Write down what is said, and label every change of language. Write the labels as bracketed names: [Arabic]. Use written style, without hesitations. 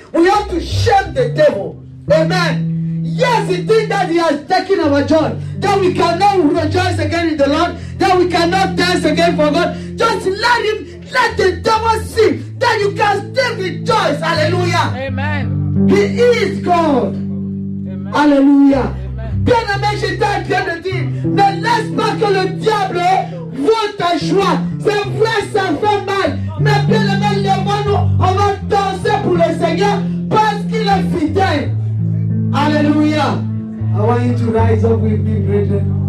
[English] We have to shame the devil. Amen. Yes, the thing that he has taken our joy, that we cannot rejoice again in the Lord, that we cannot dance again for God. Just let the devil see that you can still rejoice. Hallelujah. Amen. He is God. Amen. [French] Alléluia. Bien-aimé, j'étais en train de dire, ne laisse pas que le diable vote ta joie. C'est vrai, ça fait mal. Mais bien-aimé, lève-nous, on va danser pour le Seigneur parce qu'il est fidèle. [English] Hallelujah. I want you to rise up with me, brethren.